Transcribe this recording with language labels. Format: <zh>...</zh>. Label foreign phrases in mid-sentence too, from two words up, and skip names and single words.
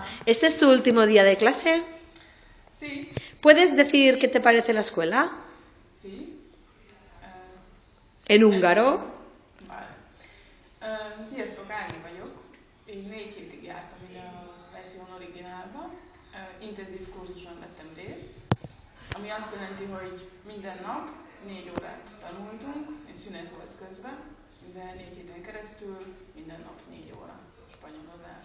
<es>¿Este es tu último día de clase? Sí. ¿Puedes decir qué te parece la escuela? Sí. En húngaro. Vale.</es> <hu>Sziasztok, Ági vagyok. Én 4 hétig jártam ide a Version Originálba. Intenzív kurzuson vettem részt, ami azt jelenti, hogy minden nap 4 órát tanultunk, és szünet volt közben, de 4 héten keresztül minden nap 4 óra spanyolozás.</hu>